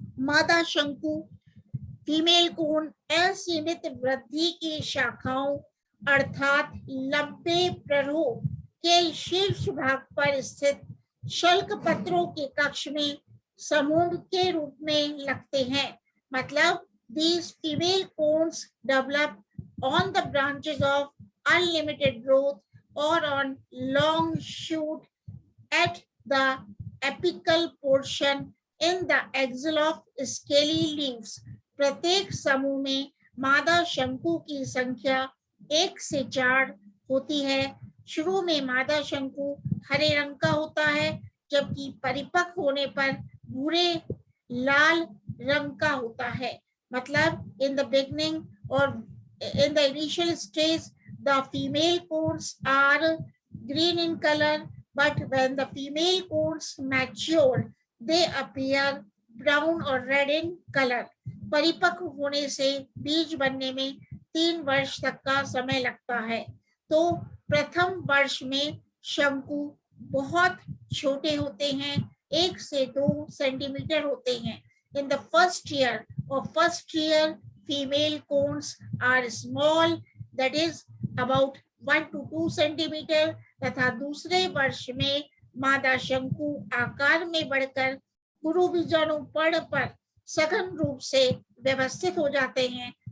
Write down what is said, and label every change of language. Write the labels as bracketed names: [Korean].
[Hindi] मादा शंकु female cone असीमित वृद्धि की शाखाओं अर्थात लंबे प्ररोह के शीर्ष भाग पर स्थित शल्क पत्रों के कक्ष में समूह के रूप में लगते हैं। मतलब [English] these female cones develop on the branches of unlimited growth or on long shoot at the apical portion in the axil of scaly leaves। [Hindi] प्रत्येक समूह में मादा शंकु की संख्या 1 से 4 होती है। शुरू में मादा शंकु हरे रंग का होता है, जबकि परिपक्व होने पर भूरे लाल रंग का होता है। मतलब [English] in the beginning or in the initial stage the female cones are green in color, but when the female cones mature they appear brown or red in color। [Hindi] परिपक्व होने से बीज बनने में 3 वर्ष तक का समय लगता है। तो प्रथम वर्ष में शंकु बहुत छोटे होते हैं, 1 से 2 सेंटीमीटर होते हैं। [English] In the first year female cones are small, that is about 1 to 2 [Hindi] centimetre, तथा दूसरे वर्ष में मादा शंकु आकार में बढ़कर गुरु बीजाणु पर्ण पर सघन रूप से व्यवस्थित हो जाते हैं।